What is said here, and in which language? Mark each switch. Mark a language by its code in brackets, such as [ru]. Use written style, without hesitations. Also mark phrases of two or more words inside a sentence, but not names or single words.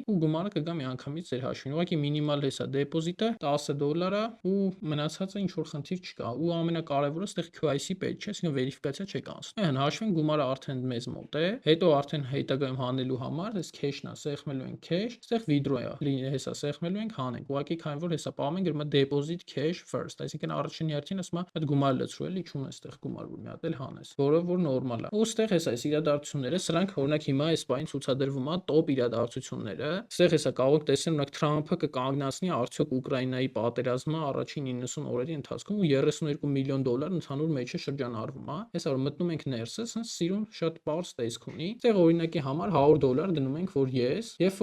[hy] ու գումարը կգա միանգամից ձեր հաշվին։ Ուղղակի մինիմալ հեսա դեպոզիտը $10 ու մնացածը ինչ որ խնդիր չկա։ Ու ամենակարևորը ստեղ QIC պետք չէ, այսինքն վերիֆիկացիա չեք անցնում։ Այն հաշվին գումարը արդեն մեզ մոտ է։ Հետո արդեն հետագայում հանելու համար այս cash-ն է, սեղմելու ենք cash, ստեղ withdraw է, հեսա սեղմելու ենք հանենք։ Ուղղակի քանի որ հեսա պահում ենք գրում է [en] deposit cash first, [hy] այսինքն առաջին հերթին ասում է այդ գումարը լցրու էլի, չունես այստեղ գումար որ մի հատ էլ հանես, որը որ նորմալ է։ Ու ստեղ հեսա այս իրադարձությունները, սրանք օրինակ հիմա այս բային ցուցադրվում է top իրադարձությունները։ Ստեղ հեսա կարող եք տեսնել օրինակ Թրամփը կկանգնացնի արդյոք Ուկրաինայի պատերազմը առաջին 90 օրերի ընթացքում ու $32 միլիոն ընդհանուր մեջը շրջանառվում է։ Հեսա որ մտնում ենք ներսը, ասես սիրուն շատ པարզ տեսք ունի։ Ստեղ օրինակի համար $100 դնում ենք, որ ես, երբ